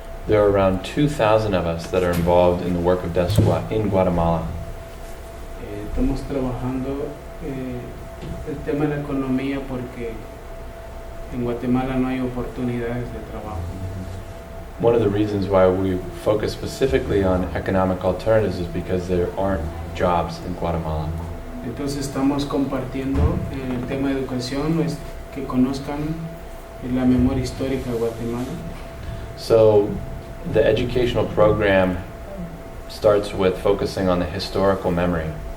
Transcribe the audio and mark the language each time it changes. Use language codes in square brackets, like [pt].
[en] There are around 2,000 of us that are involved in the work of DESGUA in Guatemala. [es] Estamos trabajando el tema de la economía porque en Guatemala no hay oportunidades de trabajo. [en] One of the reasons why we focus specifically on economic alternatives is because there aren't jobs in Guatemala. [es] Entonces estamos compartiendo el tema de educación, que conozcan la memoria histórica de Guatemala. [en] So the educational program starts with focusing on the historical memory,